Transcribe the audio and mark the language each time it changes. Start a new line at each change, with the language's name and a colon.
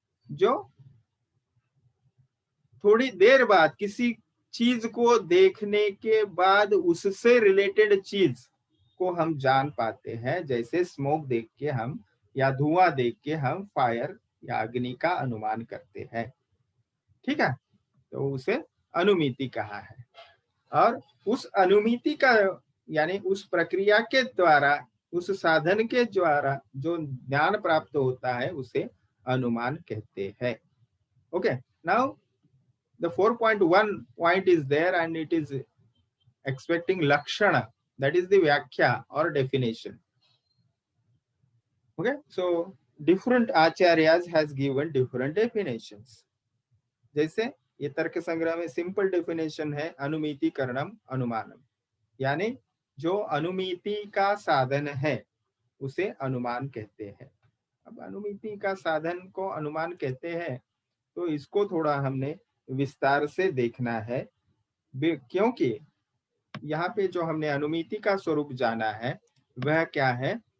Hindi: जो थोड़ी देर बाद किसी चीज को देखने के बाद उससे रिलेटेड चीज को हम जान पाते हैं, जैसे स्मोक देख के हम या धुआं देख के हम फायर या अग्नि का अनुमान करते हैं. ठीक है, तो उसे अनुमिति कहा है. और उस अनुमिति का यानी उस प्रक्रिया के द्वारा, उस साधन के द्वारा जो ज्ञान प्राप्त होता है उसे अनुमान कहते हैं.
English: Okay, now the 4.1 point is there and it is expecting lakshana, that is the vyakya or definition. Okay, so different acharyas has given different definitions.
Hindi: जैसे ये तर्क संग्रह में सिंपल डेफिनेशन है
Sanskrit: अनुमिति करणम अनुमानम,
Hindi: यानी जो अनुमिति का साधन है उसे अनुमान कहते हैं. अब अनुमिति का साधन को अनुमान कहते हैं तो इसको थोड़ा हमने विस्तार से देखना है, क्योंकि यहाँ पे जो हमने अनुमिति का स्वरूप जाना है वह क्या है?